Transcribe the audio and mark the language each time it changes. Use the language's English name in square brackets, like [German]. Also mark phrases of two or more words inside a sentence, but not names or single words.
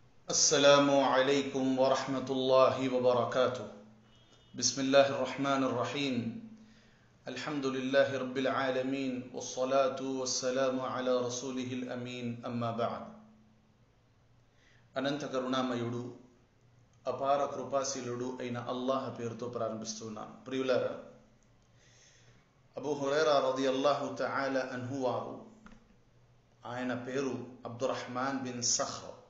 [Arabic] السلام عليكم ورحمة الله وبركاته. بسم الله الرحمن الرحيم. الحمد لله رب العالمين والصلاة والسلام على رسوله الأمين. أما بعد. [Telugu] అనంత కరుణామయుడు అపార కృపాశీలుడు అయిన అల్లాహ్ పేరుతో ప్రారంభిస్తున్నాను. ప్రియులారా, అబూ హురైరా [Arabic] رضي الله تعالى عنه [Telugu] వారు, ఆయన పేరు అబ్దుర్రహ్మాన్ బిన్ సఖ్ర్.